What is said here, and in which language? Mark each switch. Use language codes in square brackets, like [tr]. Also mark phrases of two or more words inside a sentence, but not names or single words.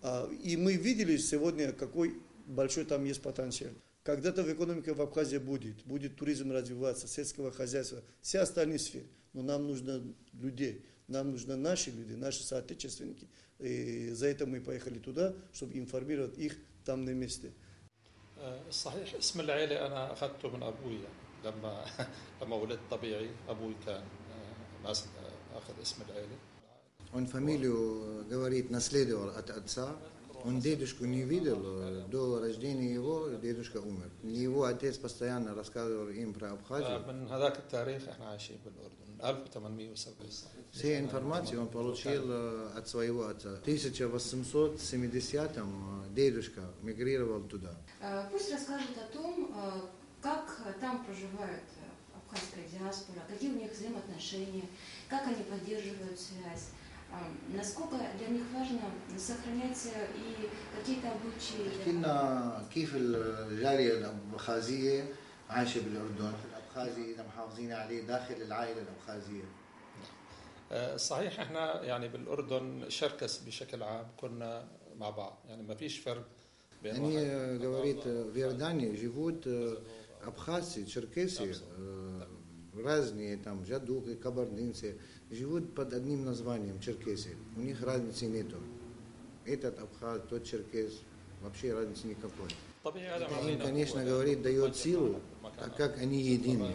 [ru] И мы видели сегодня, какой большой там есть потенциал. Когда-то в экономике в Абхазии будет туризм развиваться, сельского хозяйства, все остальные сферы. Но нам нужно людей, нам нужны наши люди, наши соотечественники. И за это мы поехали туда, чтобы информировать их там на месте. [ar] صحيح اسم العيلة أنا أخذته من أبوي لما ولدت طبيعي أبوي كان أخذ اسم العيلة. [ru] Он фамилию, говорит, наследовал от отца. Он дедушку не видел, до рождения его дедушка умер. Его отец постоянно рассказывал им про Абхазию. [ar] من هذاك التاريخ إحنا عايشين بالأردن 1870. [ru] Все информации он получил от своего отца. В 1870-м дедушка мигрировал туда. Пусть расскажет о том, как там проживает абхазская диаспора, какие у них взаимоотношения, как они поддерживают связь. насколько для них важно сохранять и какие-то обычаи. [ar] احكي لنا كيف الجالية الأبخازية عايشة بالأردن، الأبخازي إذا محافظين عليه داخل العائلة الأبخازية. صحيح احنا يعني بالاردن شركس بشكل عام كنا مع بعض يعني ما فيش فرق بين [ru] يعني говорит в Иордании живут абхазцы, черкесы, разные там жадуки, кабардинцы живут под одним названием черкесы. У них разницы нету. Этот абхаз, тот черкес, вообще разницы никакой. Это им, конечно, говорит, дает силу, так как они едины.